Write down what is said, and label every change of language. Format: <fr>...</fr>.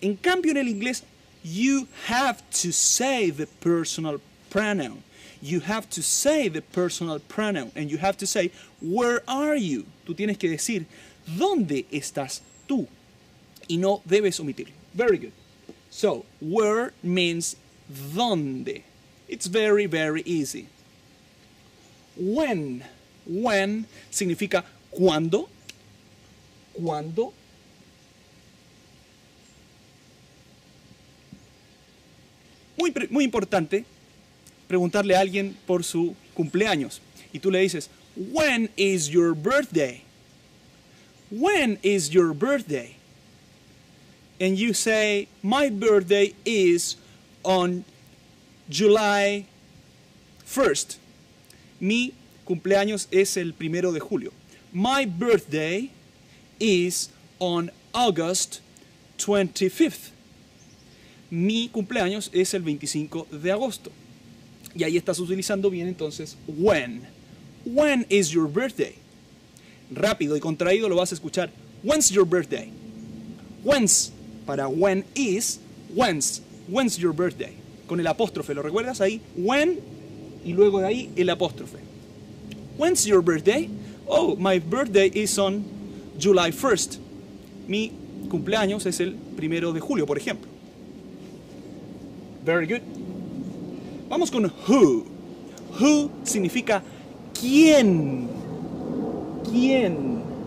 <es>En cambio en el inglés,</es> <en>you have to say the personal pronoun. You have to say the personal pronoun and you have to say, where are you?</en> <es>Tú tienes que decir, ¿dónde estás tú? Y no debes omitirlo.</es> <en>Very good. So, where means</en> <es>¿dónde?</es> <en>It's very, very easy. When.</en> <es>When significa ¿cuándo? ¿Cuándo? Muy importante preguntarle a alguien por su cumpleaños. Y tú le dices,</es> <en>when is your birthday? When is your birthday? And you say, my birthday is on July 1st.</en> <es>Mi cumpleaños es el 1 de julio.</es> <en>My birthday is on August 25th.</en> <es>Mi cumpleaños es el 25 de agosto. Y ahí estás utilizando bien entonces when.</es> <en>When is your birthday?</en> <es>Rápido y contraído lo vas a escuchar.</es> <en>When's your birthday? When's para when is. When's your birthday?</en> <es>Con el apóstrofe, ¿lo recuerdas ahí? When y luego de ahí el apóstrofe.</es> <en>When's your birthday? Oh, my birthday is on July 1st.</en> <es>Mi cumpleaños es el 1 de julio, por ejemplo.</es> <en>Very good.</en> <es>Vamos con who. Who significa quién. ¿Quién?</es>